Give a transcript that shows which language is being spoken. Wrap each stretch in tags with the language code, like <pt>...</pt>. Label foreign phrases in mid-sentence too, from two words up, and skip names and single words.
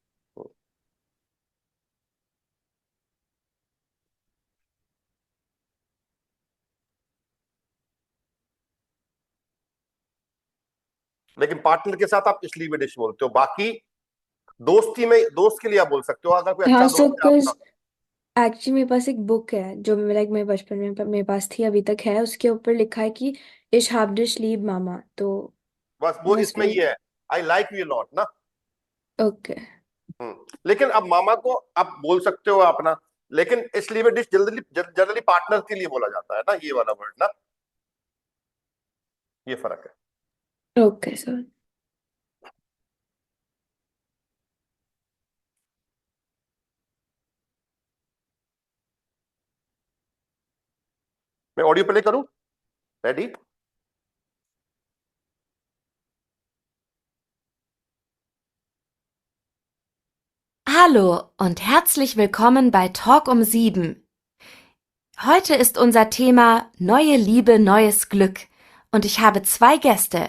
<hi>लेकिन पार्टनर के साथ आप</hi> <de>ich liebe dich</de> <hi>बोलते हो, बाकी दोस्ती में दोस्त के लिए आप बोल सकते हो, अगर कोई हाँ, अच्छा सो दोस्त है बिकॉज आपका। एक्चुअली मेरे पास एक बुक है जो लाइक मेरे बचपन में मेरे पास थी, अभी तक है, उसके ऊपर लिखा है कि</hi> <de>ich hab dich lieb</de> <hi>मामा, तो बस वो बस इसमें वो। ये है,</hi> <en>I like you lot</en> <hi>ना। ओके। लेकिन अब मामा को आप बोल सकते हो अपना, लेकिन इसलिए डिश जनरली जनरली पार्टनर के लिए बोला जाता है ना, ये वाला वर्ड ना। ये फर्क है। ओके सर। मैं ऑडियो प्ले करूं? रेडी?</hi> <de>Hallo und herzlich willkommen bei Talk um 7. Heute ist unser Thema Neue Liebe, neues Glück und ich habe 2 Gäste.</de>